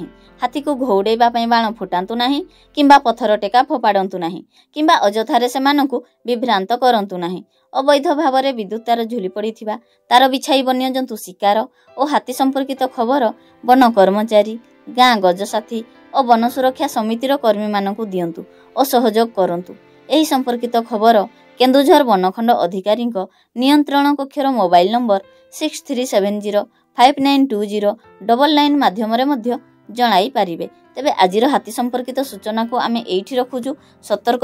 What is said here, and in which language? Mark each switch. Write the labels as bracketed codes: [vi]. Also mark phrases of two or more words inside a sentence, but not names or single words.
[or] ହାତୀ କୁ ଘଉଡ଼େଇବା ପାଇଁ ବାଣ ଫୁଟାନ୍ତୁ ନାହିଁ କିମ୍ବା ପଥର ଟେକା ଫୋପାଡନ୍ତୁ ନାହିଁ କିମ୍ବା ଅଯଥାରେ ସେମାନଙ୍କୁ ବିଭ୍ରାନ୍ତ କରନ୍ତୁ ନାହିଁ ଅବୈଧ ଭାବରେ ବିଦ୍ୟୁତ ତାର ଝୁଲି ପଡ଼ିଥିବା ତାର ବିଛାଇ ବନ୍ୟଜନ୍ତୁ ଶିକାର ଓ ହାତୀ ସମ୍ପର୍କିତ ଖବର ବନ କର୍ମଚାରୀ ଗାଁ ଗଜସାଥୀ ଓ ବନ ସୁରକ୍ଷା ସମିତିର କର୍ମୀ ମାନଙ୍କୁ ଦିଅନ୍ତୁ ଓ ସହଯୋଗ କରନ୍ତୁ ଏହି ସମ୍ପର୍କିତ ଖବର କେନ୍ଦୁଝର ବନଖଣ୍ଡ ଅଧିକାରୀ ନିୟନ୍ତ୍ରଣ କକ୍ଷର ମୋବାଇଲ ନମ୍ବର 6370592099 ମାଧ୍ୟମ ଜଣାଇ ପାରିବେ। ତେବେ ଆଜିର ହାତୀ ସମ୍ପର୍କିତ ସୂଚନା କୁ ଆମେ ଏଇଠି ରଖୁଛୁ।